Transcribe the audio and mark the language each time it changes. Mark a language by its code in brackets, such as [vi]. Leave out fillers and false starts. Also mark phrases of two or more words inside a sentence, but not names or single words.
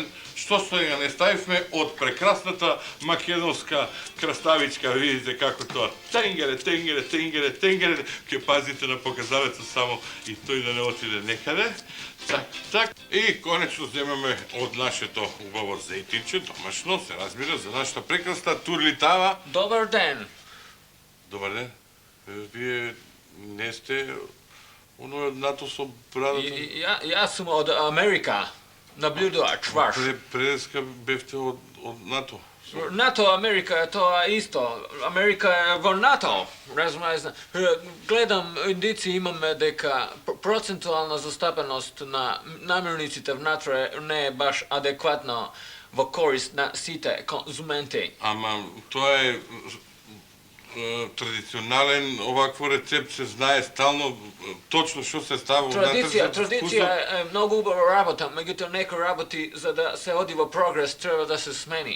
[mk] Што сега не ставивме од прекрасната македонска краставичка, видите како тоа тенгере, ќе пазите на показалецот само и тој да не отиде некаде. Так. И конечно земеме од нашето убаво зејтинче, домашно, се разбира, за нашата прекрасна турлитава. Добар ден. Добар ден. Вие не сте оној од НАТО со брадата? [sr] Ja sam od Amerika, nabljudovač vaš. [mk] Преска бевте од НАТО. [sr] NATO, Amerika je to isto. [mk] Америка је во НАТО, разумете? Гледам индици имаме дека процентуална застапеност на namirnicите в НАТО не е баш адекватно во корист на сите конзументи. Ама тоа е традиционален овакво рецепт, се знае стално точно што се става Традиција е многу убава работа, меѓутоа некои работи за да се оди во прогрес треба да се смени.